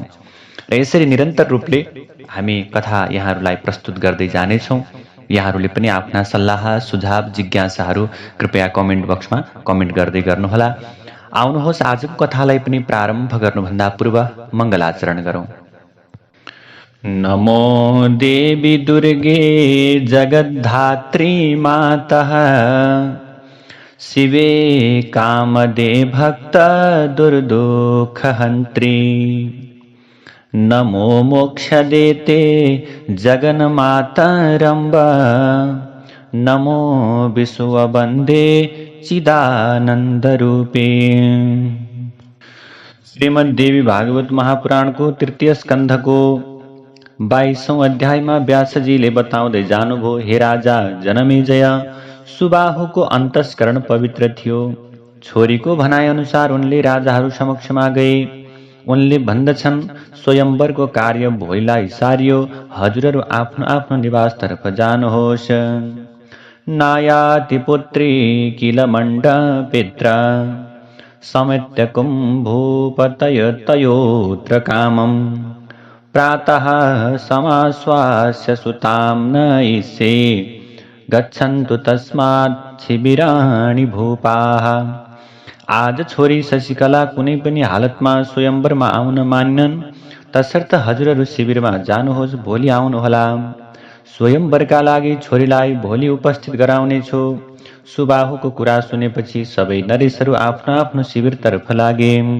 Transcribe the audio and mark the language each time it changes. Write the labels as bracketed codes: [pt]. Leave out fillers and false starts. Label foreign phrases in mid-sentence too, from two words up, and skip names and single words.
[ne] र यसरी निरन्तर रूपले हामी कथा यहाँहरूलाई प्रस्तुत गर्दै जानेछौं। यहाँहरूले पनि आफ्ना सल्लाह सुझाव जिज्ञासाहरू कृपया कमेन्ट बक्समा कमेन्ट गर्दै गर्नुहोला। आउनुहोस् आजको कथालाई पनि प्रारम्भ गर्नुभन्दा पूर्व मङ्गलाचरण गरौं। [sa] नमो देवी दुर्गे जगद्धात्री मातः, शिवे कामदे भक्त दुर्दुःखहन्त्री, नमो मोक्षदेते जगन्मातरम्ब, नमो विश्ववन्दे चिदानन्दरूपे। [ne] श्रीमद् देवी भागवत महापुराणको तृतीय स्कन्धको 22औं अध्यायमा व्यासजीले बताउँदै जानुभयो, हे राजा जनमेजय, सुबाहुको अन्तस्करण पवित्र थियो। छोरीको भनाइअनुसार उनले राजाहरू समक्षमा गए। उनले भन्दछन्, स्वयम्वरको कार्य भोलिलाई सारियो, हजुरहरू आफ्नो आफ्नो निवासतर्फ जानुहोस्। [sa] नायाति पुत्री किल मण्डपेत्र, समेत्यकुं भूपतयतयोऽत्र कामम्, प्रातः समाश्वास्य सुतां नयिष्ये, गच्छन्तु तस्मात् शिबिराणि भूपाः। [ne] आज छोरी शशिकला कुनै पनि हालतमा स्वयम्वरमा आउन मान्नन्, तसर्थ हजुरहरू शिविरमा जानुहोस्, भोलि आउनुहोला। स्वयम्वरका लागि छोरीलाई भोलि उपस्थित गराउनेछु। सुबाहुको कुरा सुनेपछि सबै नरेशहरू आफ्नो आफ्नो शिविरतर्फ लागे।